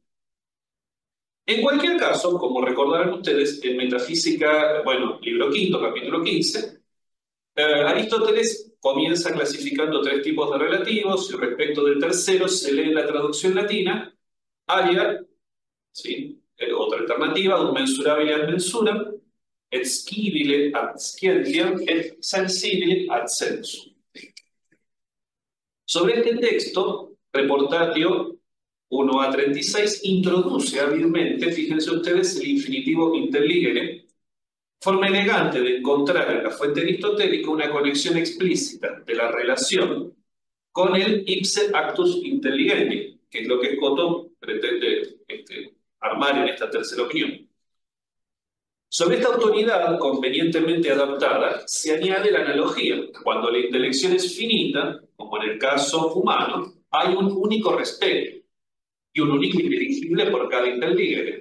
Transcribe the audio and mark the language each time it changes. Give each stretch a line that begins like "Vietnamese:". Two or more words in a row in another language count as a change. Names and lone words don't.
Spanish: En cualquier caso, como recordarán ustedes, en Metafísica, bueno, libro quinto, capítulo 15, Aristóteles comienza clasificando tres tipos de relativos y respecto del tercero se lee la traducción latina, alia, ¿sí? Otra alternativa, un
Latin: mensurabile ad mensuram, et scibile ad scientiam, et sensibile ad sensum.
Spanish: Sobre este texto, Reportatio 1a36 introduce hábilmente, fíjense ustedes, el infinitivo interligere, forma elegante de encontrar en la fuente aristotélica una conexión explícita de la relación con el
Latin: ipse actus intelligendi,
Spanish: que es lo que Scotto pretende armar en esta tercera opinión. Sobre esta autoridad convenientemente adaptada se añade la analogía. Cuando la intelección es finita, como en el caso humano, hay un único respeto y un único inteligible por cada inteligere.